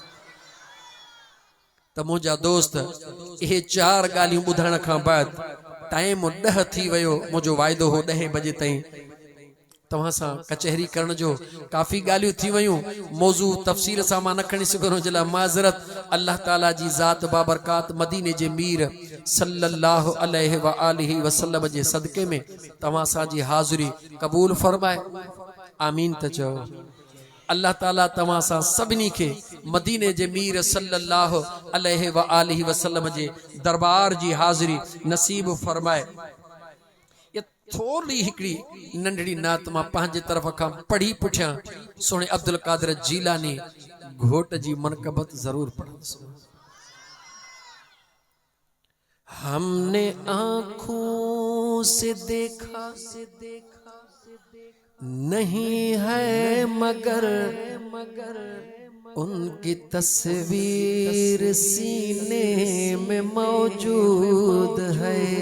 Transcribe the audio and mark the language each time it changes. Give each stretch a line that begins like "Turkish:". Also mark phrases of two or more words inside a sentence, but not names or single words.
Sindhi: त मुंहिंजा दोस्त इहे 4 ॻाल्हियूं ॿुधण खां बाद टाइम 10 थी वियो। मुंहिंजो वाइदो हो 10 बजे ताईं तव्हां सां कचहरी करण जो। काफ़ी ॻाल्हियूं थी वियूं मौज़ू तफ़सील सां मां न खणी सघंदो जे लाइ माज़रत। अल्लाह ताला जी ज़ात बाबरकात मदीने जे मीर
Arabic: صلى الله عليه وآله وسلم
Sindhi: जे सदके में तव्हां सां जी हाज़िरी क़बूल फरमाए। आमीन त चओ। अल्लाह ताला तव्हां सां सभिनी खे मदीने जे मीर
Arabic: صلى الله عليه وآله وسلم
Sindhi: जे दरबार जी हाज़िरी नसीब फरमाए। ये थोड़ी हिकड़ी नंढड़ी नात मां पंहिंजे तरफ़ खां पढ़ी पुठियां सोने अब्दुल कादिर जीलानी घोट जी मनक़बत जरूर पढ़ंदुसि।
Urdu: ہم نے آنکھوں سے دیکھا نہیں ہے مگر ان کی تصویر سینے میں موجود ہے.